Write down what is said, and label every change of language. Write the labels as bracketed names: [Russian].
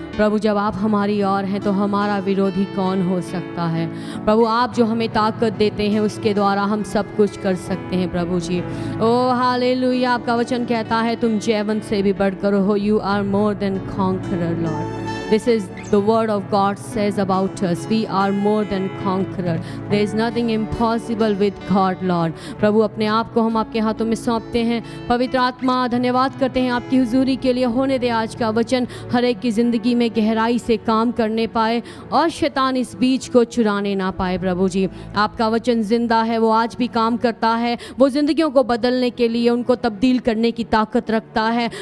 [Hindi] प्रभु जब आप हमारी ओर हैं तो हमारा विरोधी कौन हो सकता है। प्रभु आप जो हमें ताकत देते हैं उसके द्वारा हम सब कुछ कर सकते हैं प्रभु जी। ओ हालेलुया, आपका वचन कहता है तुम जयवंत से भी बढ़कर हो, [English] You are more than conqueror lord. This is the word of God says about us. We are more than conqueror. There is nothing impossible with God, Lord. [Hindi] प्रभु अपने आप को हम आपके हाथों में सौंपते हैं। पवित्र आत्मा धन्यवाद करते हैं आपकी हुजूरी के लिए। होने दे आज का वचन हर एक की ज़िंदगी में गहराई से काम करने पाए और शैतान इस बीज को चुराने ना पाए। प्रभु जी आपका वचन जिंदा है, वो आज भी काम करता है, वो ज़िंदगियों को बदलने के लिए, उनको तब्दील करने की ताकत रखता है।